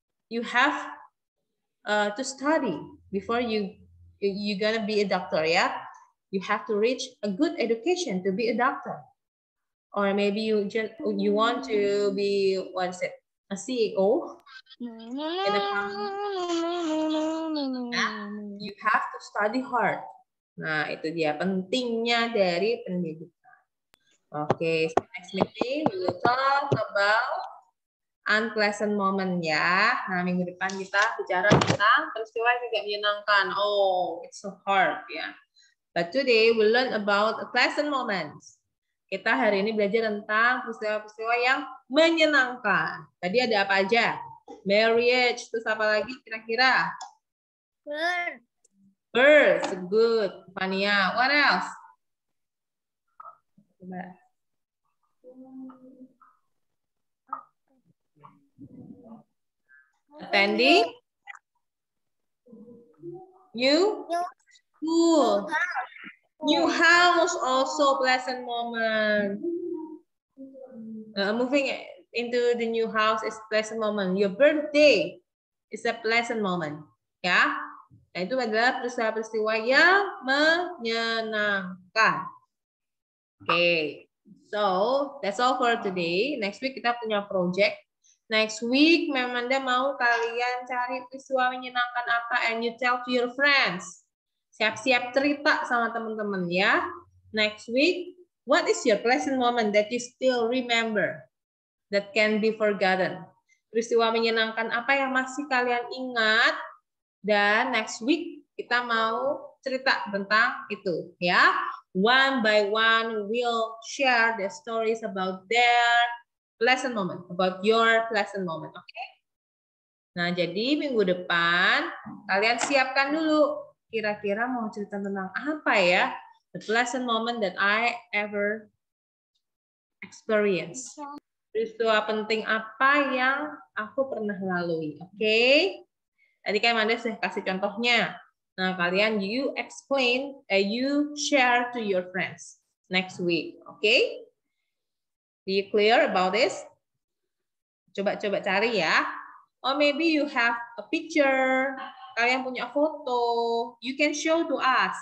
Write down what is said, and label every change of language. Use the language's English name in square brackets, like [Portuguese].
[English] You have to study before you're gonna be a doctor, yeah? You have to reach a good education to be a doctor. Or maybe you want to be, what is it, a CEO in a company. Nah, you have to study hard. [Indonesian] Nah, itu dia pentingnya dari pendidikan. [English] Oke, so next meeting we will talk about unpleasant moment ya. [Indonesian] Nah, minggu depan kita bicara tentang peristiwa yang tidak menyenangkan. [English] Oh, it's so hard ya. But today we learn about pleasant moments. [Indonesian] Kita hari ini belajar tentang peristiwa-peristiwa yang menyenangkan. Tadi ada apa aja? Marriage, terus apa lagi kira-kira? [English] Birds, good. Fania, what else? Attending? New school. New house also pleasant moment. Moving into the new house is pleasant moment. Your birthday is a pleasant moment. [Indonesian] Ya, nah, itu adalah peristiwa-peristiwa yang menyenangkan. [English] Okay, so that's all for today. Next week [Indonesian] kita punya project. [English] Next week, [Indonesian] Memanda mau kalian cari peristiwa menyenangkan apa, [English] and you tell to your friends. [Indonesian] Siap-siap cerita sama teman-teman ya. [English] Next week, what is your pleasant moment that you still remember that can be forgotten? [Indonesian] Peristiwa menyenangkan apa yang masih kalian ingat? Dan [English] next week [Indonesian] kita mau cerita tentang itu ya. [English] One by one we'll share the stories about their pleasant moment, about your pleasant moment. [Indonesian] Oke? Okay? Nah, jadi minggu depan kalian siapkan dulu. Kira-kira mau cerita tentang apa ya? [English] The pleasant moment that I ever experienced. [Indonesian] Peristiwa penting apa yang aku pernah lalui. Oke? Okay? Tadi kan Manda sudah kasih contohnya. Nah, kalian [English] you explain, you share to your friends next week. Oke? Okay? Do you clear about this? [Indonesian] Coba-coba cari ya. [English] Or maybe you have a picture. [Indonesian] Kalian punya foto, [English] you can show to us.